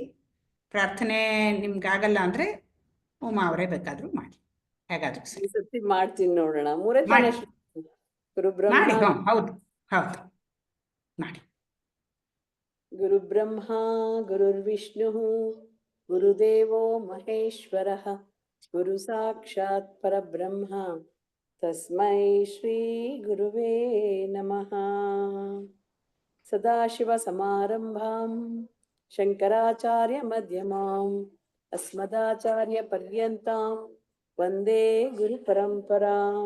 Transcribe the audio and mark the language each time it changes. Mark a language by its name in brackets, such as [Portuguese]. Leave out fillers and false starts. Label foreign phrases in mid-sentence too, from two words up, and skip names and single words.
[Kannada] ಪ್ರಾರ್ಥನೆ ನಿಮ್ಗಾಗಲ್ಲ ಅಂದ್ರೆ ಉಮಾ ಅವರೇ ಬೇಕಾದ್ರೂ ಮಾಡಿ, ಹೇಗಾದ್ರೂ ಸರಿ. ಮಾಡ್ತೀನಿ, ನೋಡೋಣ. ಮೂರೇ ತಾನೇ ಗುರು ಬ್ರಹ್ಮ. ಹೌದು ಹೌದು, ಮಾಡಿ. [Sanskrit] ಗುರು ಬ್ರಹ್ಮ ಗುರುರ್ವಿಷ್ಣು ಗುರುದೇವೋ ಮಹೇಶ್ವರಃ ಗುರು ಸಾಕ್ಷಾತ್ ಪರಬ್ರಹ್ಮ ತಸ್ಮೈ ಶ್ರೀ ಗುರುವೇ ನಮಃ. ಸದಾಶಿವ ಸಮಾರಂಭಾಂ ಶಂಕರಾಚಾರ್ಯ ಮಧ್ಯಮಾಂ ಅಸ್ಮದಾಚಾರ್ಯ ಪರ್ಯಂತಾಂ ವಂದೇ ಗುರು ಪರಂಪರಾಂ.